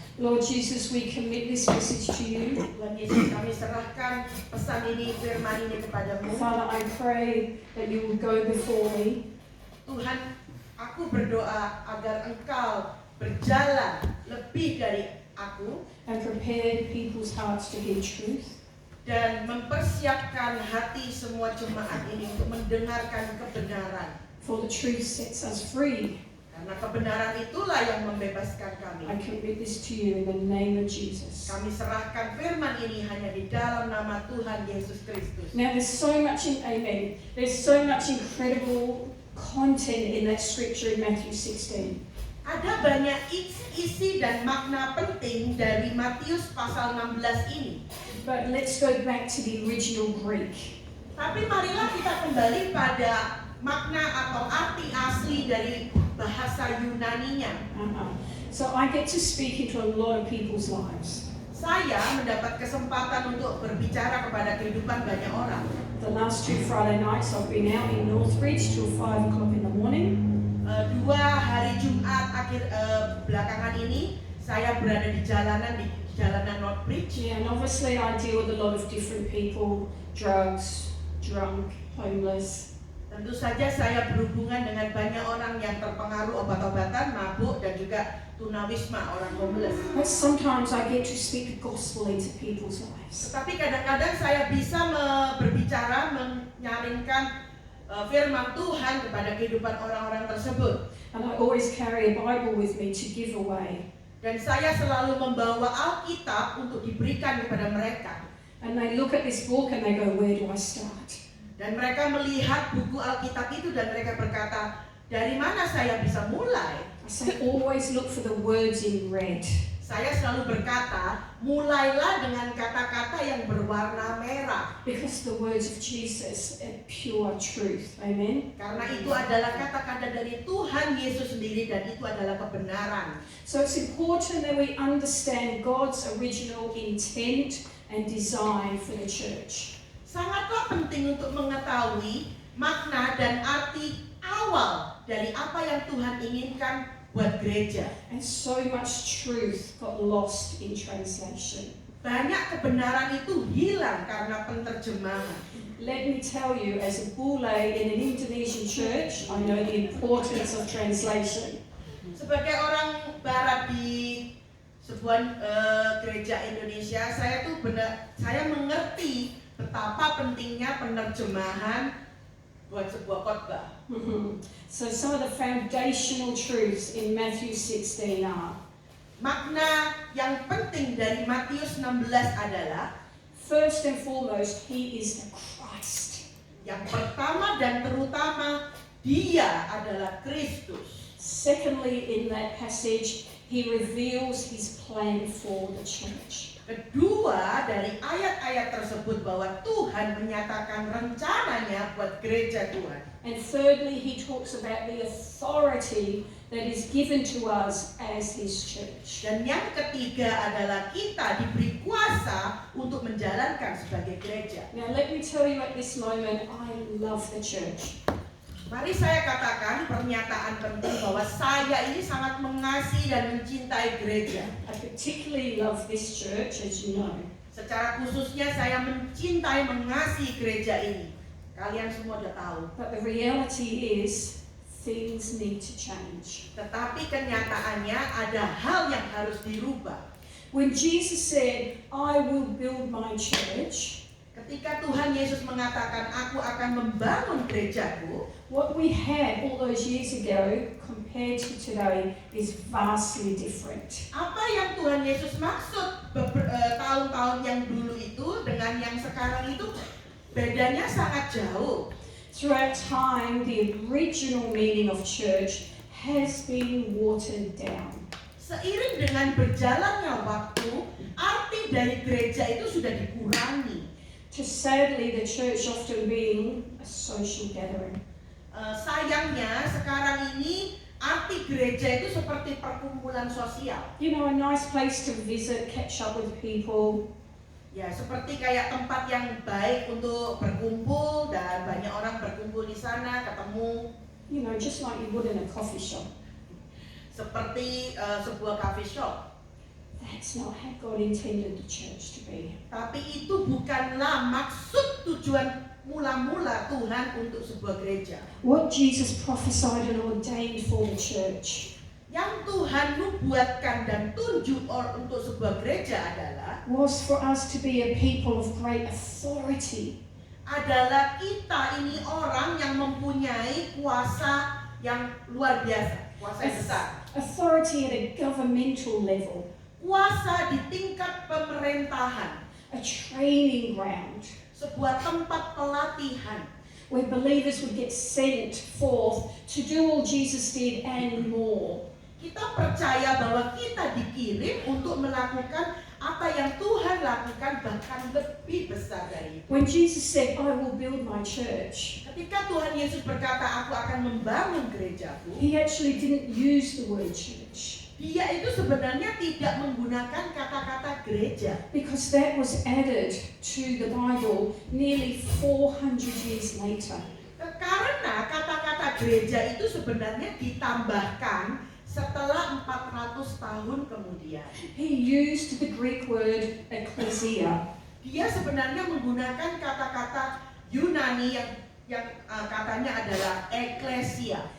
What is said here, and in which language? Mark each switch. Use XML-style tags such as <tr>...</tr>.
<en>Lord Jesus, we commit this message to you.</en> <id>Tuhan Yesus, kami serahkan pesan ini, firman ini kepadamu.</id> <en>Father, I pray that you will go before me.</en> <id>Tuhan, aku berdoa agar Engkau berjalan lebih dari aku</id> <en>And prepare people's hearts to hear truth.</en> <id>dan mempersiapkan hati semua jemaat ini untuk mendengarkan kebenaran.</id> <en>For the truth sets us free.</en> <id>Karena kebenaran itulah yang membebaskan kami.</id> <en>I commit this to you in the name of Jesus.</en> <id>Kami serahkan firman ini hanya di dalam nama Tuhan Yesus Kristus.</id> <en>Now there's so much in Amen. There's so much incredible content in that scripture in Matthew 16.</en> <id>Ada banyak isi dan makna penting dari Matius pasal 16 ini.</id> <en>But let's go back to the original Greek.</en> <id>Tapi marilah kita kembali pada makna atau arti asli dari bahasa Yunaninya.</id> <en>So I get to speak into a lot of people's lives.</en> <id>Saya mendapat kesempatan untuk berbicara kepada kehidupan banyak orang.</id> <en>The last 2 Friday nights I've been out in Northbridge till 5 o'clock in the morning.</en> <id>2 hari Jumat belakangan ini saya berada di jalanan Northbridge.</id> <en>Yeah, and obviously I deal with a lot of different people, drugs, drunk, homeless.</en> <id>Tentu saja saya berhubungan dengan banyak orang yang terpengaruh obat-obatan, mabuk, dan juga tunawisma, orang homeless.</id> <en>But sometimes I get to speak the gospel into people's lives.</en> <id>Tetapi kadang-kadang saya bisa berbicara, menyaringkan firman Tuhan kepada kehidupan orang-orang tersebut.</id> <en>And I always carry a Bible with me to give away.</en> <id>Dan saya selalu membawa Alkitab untuk diberikan kepada mereka.</id> <en>And they look at this book and they go, where do I start?</en> <id>Dan mereka melihat buku Alkitab itu dan mereka berkata, dari mana saya bisa mulai?</id> <en>I say, always look for the words in red.</en> <id>Saya selalu berkata, mulailah dengan kata-kata yang berwarna merah.</id> <en>Because the words of Jesus are pure truth. Amen.</en> <id>Karena itu adalah kata-kata dari Tuhan Yesus sendiri dan itu adalah kebenaran.</id> <en>So it's important that we understand God's original intent and design for the church.</en> <id>Sangatlah penting untuk mengetahui makna dan arti awal dari apa yang Tuhan inginkan buat gereja.</id> <en>And so much truth got lost in translation.</en> <id>Banyak kebenaran itu hilang karena penterjemahan.</id> <en>Let me tell you, as a bule in an Indonesian church, I know the importance of translation.</en> <id>Sebagai orang barat di sebuah gereja Indonesia, saya mengerti betapa pentingnya penerjemahan buat sebuah khotbah.</id> <en>So some of the foundational truths in Matthew 16 are:</en> <id>Makna yang penting dari Matius 16 adalah,</id> <en>first and foremost, He is the Christ.</en> <id>yang pertama dan terutama, Dia adalah Kristus.</id> <en>Secondly, in that passage, He reveals His plan for the church.</en> <id>Kedua, dari ayat-ayat tersebut bahwa Tuhan menyatakan rencananya buat gereja Tuhan.</id> <en>And thirdly, He talks about the authority that is given to us as His church.</en> <id>Dan yang ketiga adalah kita diberi kuasa untuk menjalankan sebagai gereja.</id> <en>Now let me tell you at this moment, I love the church.</en> <id>Mari saya katakan pernyataan penting bahwa saya ini sangat mengasihi dan mencintai gereja.</id> <en>I particularly love this church, as you know.</en> <id>Secara khususnya saya mencintai, mengasihi gereja ini. Kalian semua sudah tahu.</id> <en>But the reality is, things need to change.</en> <id>Tetapi kenyataannya ada hal yang harus dirubah.</id> <en>When Jesus said, I will build my church,</en> <id>Ketika Tuhan Yesus mengatakan, aku akan membangun gerejaku,</id> <en>what we had all those years ago compared to today is vastly different.</en> <id>apa yang Tuhan Yesus maksud tahun-tahun yang dulu itu dengan yang sekarang itu bedanya sangat jauh.</id> <en>Throughout time, the original meaning of church has been watered down.</en> <id>Seiring dengan berjalannya waktu, arti dari gereja itu sudah dikurangi.</id> <en>To sadly, the church often being a social gathering.</en> <id>Sayangnya sekarang ini arti gereja itu seperti perkumpulan sosial.</id> <en>You know, a nice place to visit, catch up with people.</en> <id>Ya, seperti kayak tempat yang baik untuk berkumpul dan banyak orang berkumpul di sana, ketemu.</id> <en>You know, just like you would in a coffee shop.</en> <id>seperti sebuah coffee shop.</id> <en>That's not how God intended the church to be.</en> <id>Tapi itu bukanlah maksud tujuan mula-mula Tuhan untuk sebuah gereja.</id> <en>What Jesus prophesied and ordained for the church</en> <id>Yang Tuhan nubuatkan dan tunjuk untuk sebuah gereja adalah</id> <en>was for us to be a people of great authority.</en> <id>kita ini orang yang mempunyai kuasa yang luar biasa, kuasa yang besar.</id> <en>Authority at a governmental level,</en> <id>Kuasa di tingkat pemerintahan,</id> <en>a training ground,</en> <id>sebuah tempat pelatihan,</id> <en>where believers would get sent forth to do all Jesus did and more.</en> <id>kita percaya bahwa kita dikirim untuk melakukan apa yang Tuhan lakukan, bahkan lebih besar dari itu.</id> <en>When Jesus said, I will build my church,</en> <id>Ketika Tuhan Yesus berkata, aku akan membangun gerejaku,</id> <en>he actually didn't use the word church,</en> <id>dia itu sebenarnya tidak menggunakan kata-kata gereja.</id> <en>because that was added to the Bible nearly 400 years later.</en> <id>Karena kata-kata gereja itu sebenarnya ditambahkan setelah 400 tahun kemudian.</id> <en>He used the Greek word ecclesia.</en> <id>Dia sebenarnya menggunakan kata-kata Yunani yang katanya adalah eklesia.</id>